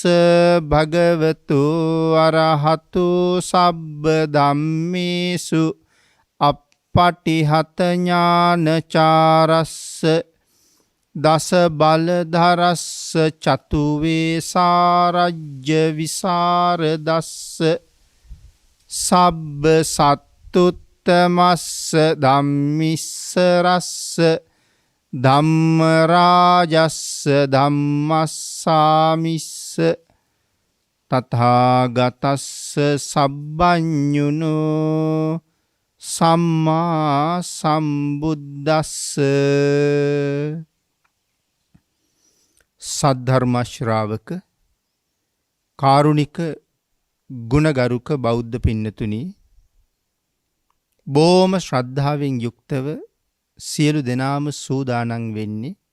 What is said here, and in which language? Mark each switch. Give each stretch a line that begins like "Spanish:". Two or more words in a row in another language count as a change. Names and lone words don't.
Pali: භගවතු අරහතු සබ්බ ධම්මේසු අප්පටිහත ඥානචාරස්ස දස බලධරස්ස චතු වේසාරජ්‍ය විසරදස්ස සබ්බ සත්තුත් තමස්ස ධම්මිස්ස රස්ස ධම්මරාජස්ස ධම්මස්සාමිස්ස තථාගතස්ස සබ්බඤුනෝ සම්මා සම්බුද්දස්ස
Sinhala: සද්ධර්ම ශ්‍රාවක කාරුණික ගුණගරුක බෞද්ධ පින්නතුනි, බොහොම ශ්‍රද්ධාවෙන් යුක්තව සියලු දෙනාම සූදානම් වෙන්නේ